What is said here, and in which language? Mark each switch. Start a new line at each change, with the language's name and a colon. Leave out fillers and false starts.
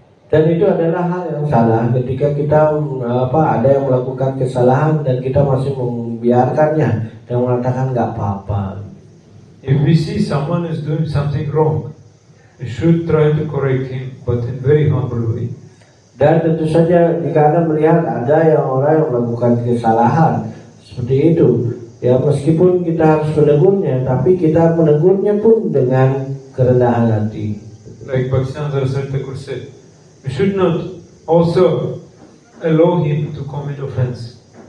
Indonesian: Dan itu adalah hal yang salah ketika kita ada yang melakukan kesalahan dan kita masih membiarkannya dan mengatakan nggak apa-apa.
English: If we see someone is doing something wrong, we should try to correct him, but in very humble way.
Indonesian: Dan tentu saja jika Anda melihat ada yang orang yang melakukan kesalahan seperti itu, ya meskipun kita harus menegurnya, tapi kita menegurnya pun dengan kerendahan hati.
English: Like Bhaktisiddhanta Saraswati Thakur said, we should not also allow him to commit offense.